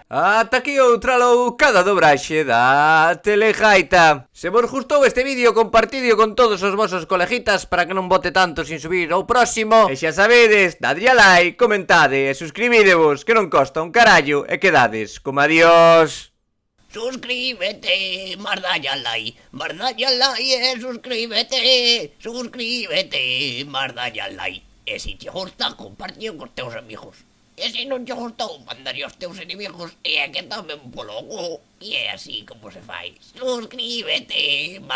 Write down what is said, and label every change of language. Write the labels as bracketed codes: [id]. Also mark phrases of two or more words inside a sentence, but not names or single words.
[gl] Ata aquí outra loucada dobraxe da Telegaita. Se vos gustou este vídeo, compartidio con todos os vosos colegitas para que non bote tanto sin subir ao próximo. E xa sabedes, dadlle a like, comentade e suscribidevos, que non costa un carallo e quedades como adiós. Suscríbete, mardalle al like, suscríbete, mardalle al like. E si te gusta, compártelo con teus amigos. E se non che gustou, mandaría aos teus inimigos e é que tomen polo cu. E é así como se fai. Suscríbete,